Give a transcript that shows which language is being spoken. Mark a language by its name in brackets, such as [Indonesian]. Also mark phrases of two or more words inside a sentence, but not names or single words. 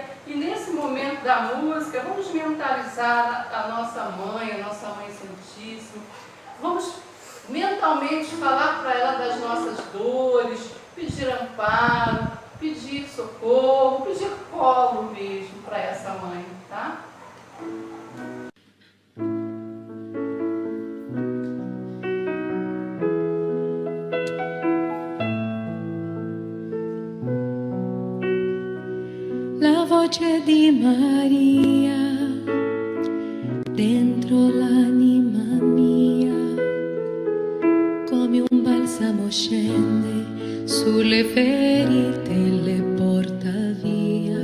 [Portuguese] E nesse momento da música, vamos mentalizar a nossa Mãe Santíssima. Vamos mentalmente falar para ela das nossas dores, pedir amparo, pedir socorro, pedir colo mesmo para essa mãe, tá? [Italian] La voce di Maria dentro l'anima mia, come un balsamo scende sulle ferite e le porta via.